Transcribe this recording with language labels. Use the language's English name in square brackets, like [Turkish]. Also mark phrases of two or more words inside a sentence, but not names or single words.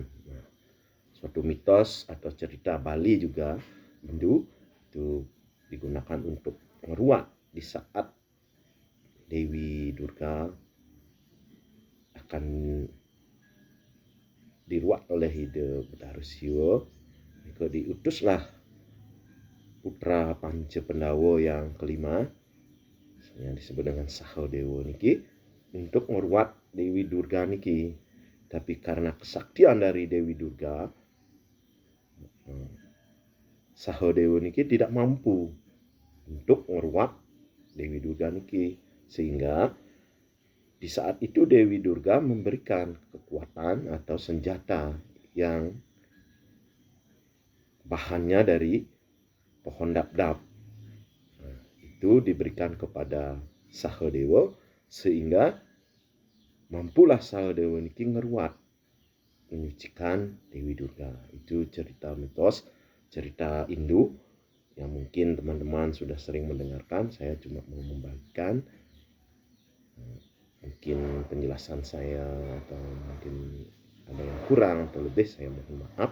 [Indonesian] Nah, suatu mitos atau cerita Bali juga Hindu itu digunakan untuk meruat di saat Dewi Durga akan diruat oleh Ida Badarusio. Maka diutuslah putra Panca Pendawa yang kelima yang disebut dengan Sahadewa niki untuk meruat Dewi Durga niki. Tapi karena kesaktian dari Dewi Durga, Sahadewa niki tidak mampu untuk meruat Dewi Durga niki, sehingga di saat itu Dewi Durga memberikan kekuatan atau senjata yang bahannya dari pohon dap-dap. Nah, itu diberikan kepada Sahadewa sehingga mampulah Sahadewa niki ngeruat menyucikan Dewi Durga. Itu cerita mitos, cerita Hindu yang mungkin teman-teman sudah sering mendengarkan. Saya cuma mau membagikan. Mungkin penjelasan saya atau mungkin ada yang kurang atau lebih, saya mohon maaf.